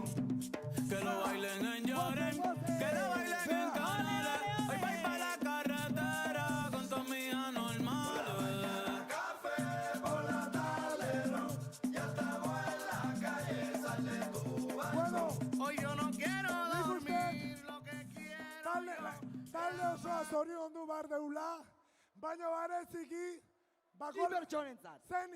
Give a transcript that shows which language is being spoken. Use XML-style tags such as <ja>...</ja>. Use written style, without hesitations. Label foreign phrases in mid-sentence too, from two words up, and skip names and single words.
<es>Que lo bailen en Lloren, que lo bailen en Canales. Hoy voy pa' la carretera con tu amiga normal. Café por la tarde, ron. Ya estamos en la calle, sal de tu balcón. Hoy yo no quiero dormir, lo que quiero.</es> <eu>Talde osoa zoriondu behar deula, baina bareziki, Bi pertsonentzat. zeni.</eu>